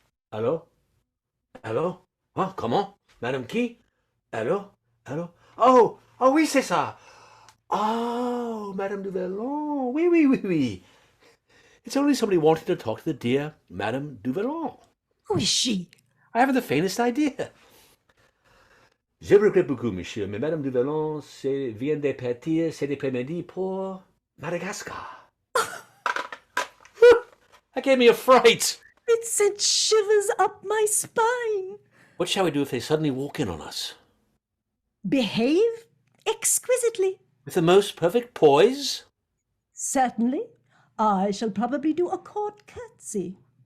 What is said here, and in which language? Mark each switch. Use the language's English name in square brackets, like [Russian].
[French] Allô? Allô? Hein, comment? Madame qui? Allô? Allô? Oh, oui, c'est ça. Oh, Madame du Vallon. Oui. [English] It's only somebody wanting to talk to the dear Madame du Vallon. Who is she? I haven't the faintest idea. [French] Je regrette beaucoup, monsieur, mais Madame du Vallon vient de partir cet après-midi pour Madagascar. [English] That gave me a fright. It sent shivers up my spine. What shall we do if they suddenly walk in on us? Behave exquisitely. With the most perfect poise? Certainly. I shall probably do a court curtsy.